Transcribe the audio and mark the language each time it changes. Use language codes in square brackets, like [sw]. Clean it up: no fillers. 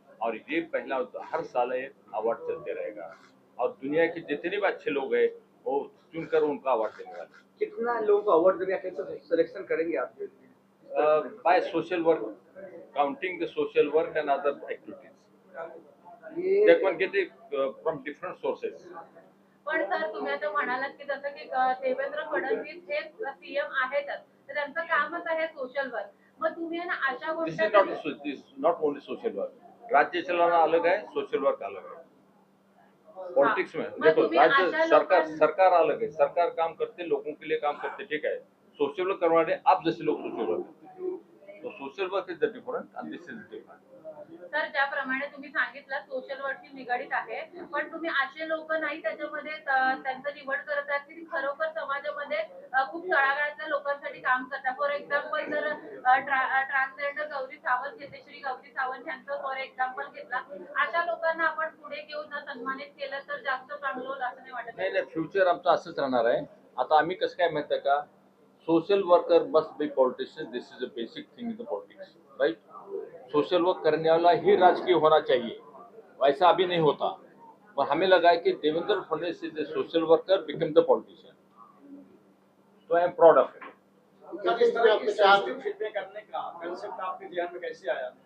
[hi] और ये पहला हर साल ये अवार्ड चलते रहेगा, और दुनिया के जितने भी अच्छे लोग हैं वो चुनकर उनका अवार्ड देने वाले। कितना लोगों को अवार्ड देंगे, कैसे सिलेक्शन करेंगे आप? [en] By social work, counting the social work and other activities, they can get it from different sources. [mr] पण सर तुम्ही आता म्हणालात की जसं की देवेंद्र फडणवीस हे सीएम आहेतच, तर त्यांचं कामच आहे सोशल वर्क, मग तुम्ही ना अशा [en] This is [mr] गोष्टी [en] not only social work. [hi] राज्य चलाना अलग है, सोशल वर्क अलग है। पॉलिटिक्स में देखो राज्य सरकार अलग है, सरकार काम करते लोगों के लिए काम करते, ठीक है। सोशल वर्क करवाने आप जैसे लोग सोशल वर्क करते हैं, तो [en] Social work is the different and this is different. [mr] Sir ज्याप्रमाणे तुम्ही सांगितलं सोशल वर्कशी निगडीत आहे पण तुम्ही असे लोक नाही त्याच्यामध्ये त्यांचं निवड करत आहात की खरोखर समाजामध्ये खूप तळागाळातल्या लोकांसाठी काम करतात. फॉर एक्झाम्पल जर ट्रान्सजेंडर गौरी सावंत घेते, श्री गौरी सावंत यांचं फॉर एक्झाम्पल घेतला, अशा लोकांना आपण पुढे घेऊन सन्मानित केलं तर जास्त चांगलं होईल असं नाही वाटत? नाही, फ्युचर आमचं असंच राहणार आहे. आता आम्ही कसं काय माहिती आहे का, [en] Social worker must be politician. This is a basic thing in the politics, right. [hi] Social work करने वाला ही राजकीय होना चाहिए, वैसा अभी नहीं होता. पर हमें लगा है कि Devendra Fadnavis [en] is a social worker become the politician, [hi] तो [en] I am proud of it. [hi] इस तरह की सेंसिटिव फिल्में करने का कांसेप्ट आपके ध्यान में कैसे आया